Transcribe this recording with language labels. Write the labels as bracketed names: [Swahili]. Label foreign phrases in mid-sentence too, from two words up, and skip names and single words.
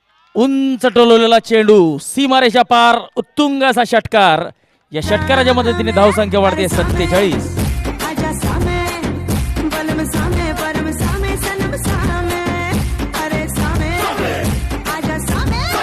[Marathi] उंच टोलवलेला चेंडू सीमारेषा पार उत्तुंग असा षटकार. या षटकाराच्या मदतीने धावसंख्या वाढते 47. [Hindi] आजा सामे बलम सामे परम सामे सनम सामे अरे सामे आजा सामे